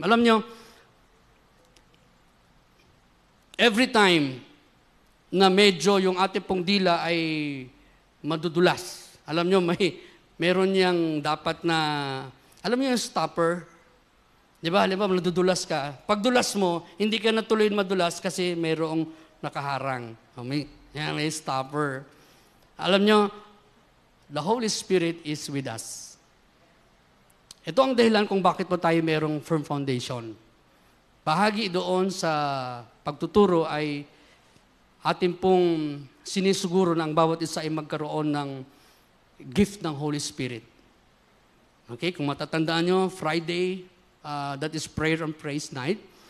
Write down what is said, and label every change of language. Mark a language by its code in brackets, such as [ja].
[tl] Alam nyo, [en] every time [tl] na medyo yung ating pong dila ay madudulas, alam nyo, meron niyang dapat na, alam nyo yung stopper, Di ba? Halimbawa, nadudulas ka. Pag dulas mo, hindi ka natuloy madulas kasi mayroong nakaharang. May stopper. Alam nyo, [en] the Holy Spirit is with us. [tl] Ito ang dahilan kung bakit po tayo mayroong [en] firm foundation. [tl] Bahagi doon sa pagtuturo ay ating pong sinisuguro na ang bawat isa ay magkaroon ng gift ng Holy Spirit. [en] Okay, [tl] kung matatandaan nyo, [en] Friday, that is prayer and praise night.